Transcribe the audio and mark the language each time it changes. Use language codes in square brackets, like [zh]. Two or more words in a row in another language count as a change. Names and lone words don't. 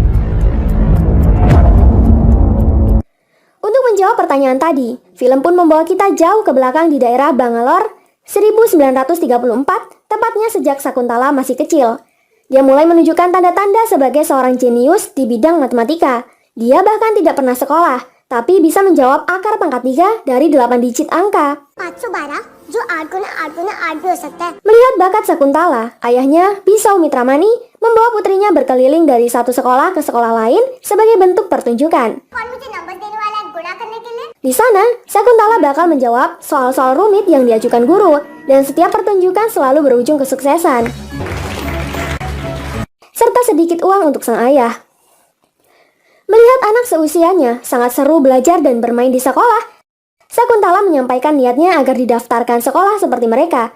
[id] Untuk menjawab pertanyaan tadi, film pun membawa kita jauh ke belakang di daerah Bangalore 1934, tepatnya sejak Sakuntala masih kecil. Dia mulai menunjukkan tanda-tanda sebagai seorang jenius di bidang matematika. Dia bahkan tidak pernah sekolah, tapi bisa menjawab akar pangkat 3 dari 8 digit angka. [hi] 512 जो 8 गुना 8 गुना 8 भी हो सकता है। [id] Melihat bakat Sakuntala, ayahnya, Pisau Mitramani, membawa putrinya berkeliling dari satu sekolah ke sekolah lain sebagai bentuk pertunjukan. [hi] कौन मुझे नंबर देने वाला है गुणा करने के लिए? [id] Di sana, Sakuntala bakal menjawab soal-soal rumit yang diajukan guru, dan setiap pertunjukan selalu berujung kesuksesan. Serta sedikit uang untuk sang ayah. Melihat anak seusianya sangat seru belajar dan bermain di sekolah, Sakuntala menyampaikan niatnya agar didaftarkan sekolah seperti mereka.